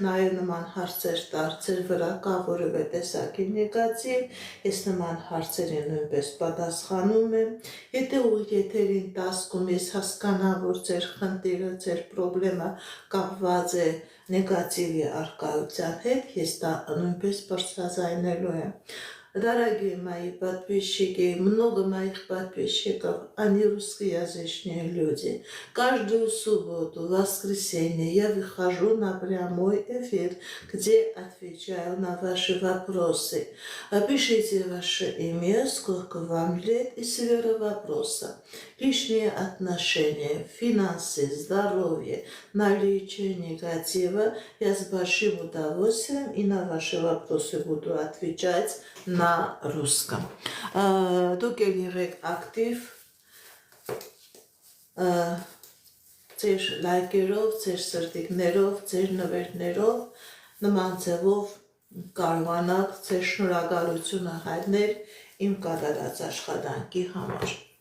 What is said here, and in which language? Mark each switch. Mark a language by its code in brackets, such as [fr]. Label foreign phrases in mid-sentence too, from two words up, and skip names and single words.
[hy] նաև նման հարցեր տալ, ձեր վրա կա որևէ տեսակի նեգատիվ, ես նման հարցերի նույնպես պատասխանում եմ, եթե ուղիղ եթերին տասկում ես հասկանամ, որ ձեր խնդիրը, ձեր պրոբլեմը կապված է նեգատիվի առկայության հետ, ես դա նույնպես բարձրաձայնելու եմ։ [ru] Дорогие мои подписчики, много моих подписчиков, они русскоязычные люди. Каждую субботу, воскресенье я выхожу на прямой эфир, где отвечаю на ваши вопросы. Пишите ваше имя, сколько вам лет и сфера вопроса. Личные отношения, финансы, здоровье, наличие негатива. Я с большим удовольствием и на ваши вопросы буду отвечать на русском. [hy] Դուք եղեք ակտիվ ձեր լայքերով, ձեր սրտիկներով, ձեր նվերներով, նման ձևով կարողանաք ձեր շնորհակալությունը հայտնել իմ կատարած աշխատանքի համար։